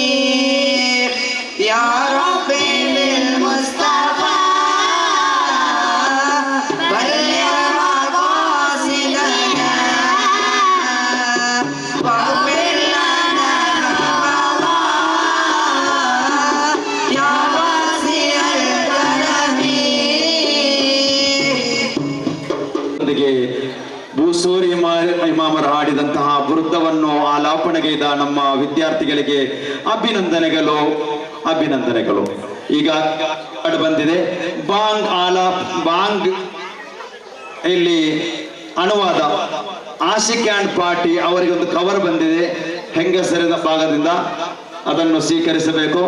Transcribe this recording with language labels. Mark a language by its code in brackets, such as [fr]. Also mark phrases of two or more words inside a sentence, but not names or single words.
[ar] يا ربي بالمصطفى بلغ مقاصدنا واغفر لنا ما مضى يا واسع الكرم. [kn] ಭೂಸೂರಿ ಇಮಾಮರು ಹಾಡಿದಂತಹ ವೃತ್ತವನ್ನು ಆಲಾಪನೆಗೈದ ನಮ್ಮ ವಿದ್ಯಾರ್ಥಿಗಳಿಗೆ ಅಭಿನಂದನೆಗಳು ಅಭಿನಂದನೆಗಳು. ಈಗ ಹಾಡು ಬಂದಿದೆ ಬಾಂಗ್ ಬಾಂಗ್ ಇಲ್ಲಿ ಅನುವಾದ ಆಶಿಕ್ ಆ್ಯಂಡ್ ಪಾರ್ಟಿ ಅವರಿಗೆ ಒಂದು ಕವರ್ ಬಂದಿದೆ ಹೆಂಗಸರದ ಭಾಗದಿಂದ, ಅದನ್ನು ಸ್ವೀಕರಿಸಬೇಕು.